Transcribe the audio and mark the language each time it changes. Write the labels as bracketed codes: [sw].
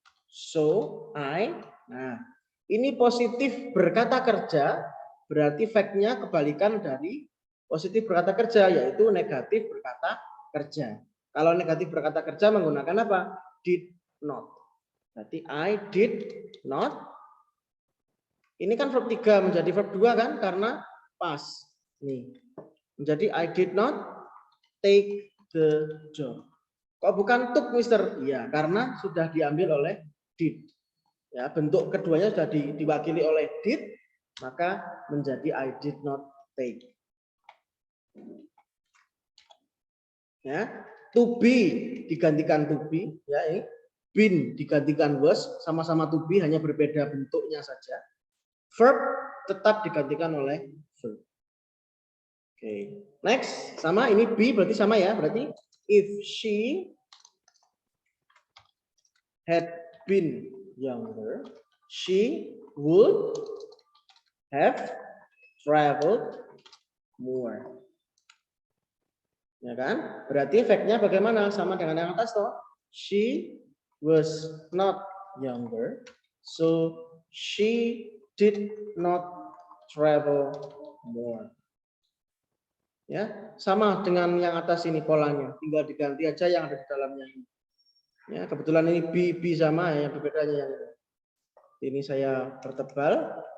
[id] So I, nah ini positif berkata kerja, berarti fact-nya kebalikan dari positif berkata kerja, yaitu negatif berkata kerja. Kalau negatif berkata kerja menggunakan apa? [en] Did not. [id] Berarti [en] I did not. [id] Ini kan verb 3 menjadi verb 2 kan? Karena past. Nih. Menjadi [en] I did not take the job. [id] Kok bukan took, Mister? Iya, karena sudah diambil oleh did. Ya, bentuk keduanya sudah diwakili oleh did, maka menjadi [en] I did not take. [id] Ya, to be digantikan to be, ya ini. Been digantikan was, sama-sama to be, hanya berbeda bentuknya saja. Verb tetap digantikan oleh verb. Oke, [en] next [id] sama ini [en] be [id] berarti sama ya, berarti [en] if she had been younger, she would have traveled more. [id] Ya kan? Berarti fact-nya bagaimana? Sama dengan yang atas toh. [en] She was not younger, so she did not travel more. [id] Ya, sama dengan yang atas ini polanya, tinggal diganti aja yang ada di dalamnya ini. Ya, kebetulan ini B sama ya, yang berbedanya yang ini saya pertebal.